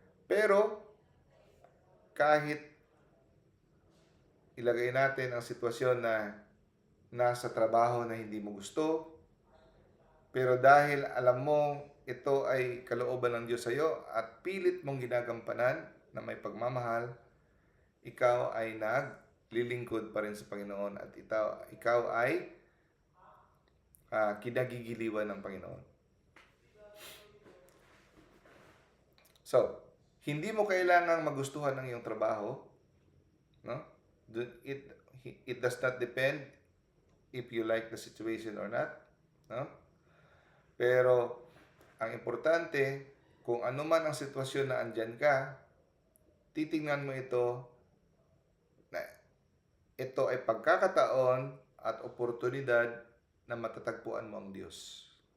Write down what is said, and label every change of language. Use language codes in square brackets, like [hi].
[tl] Pero, kahit ilagay natin ang sitwasyon na nasa trabaho na hindi mo gusto, pero dahil alam mo ito ay kalooban ng Diyos sa iyo at pilit mong ginagampanan na may pagmamahal, ikaw ay naglilingkod pa rin sa Panginoon at ikaw ay kinagigiliwan ng Panginoon. So, hindi mo kailangang magustuhan ang iyong trabaho, no? [en] It does not depend if you like the situation or not, no? [tl] Pero ang importante, kung ano man ang sitwasyon na andyan ka, titingnan mo ito na ito ay pagkakataon at oportunidad na matatagpuan mo ang Diyos.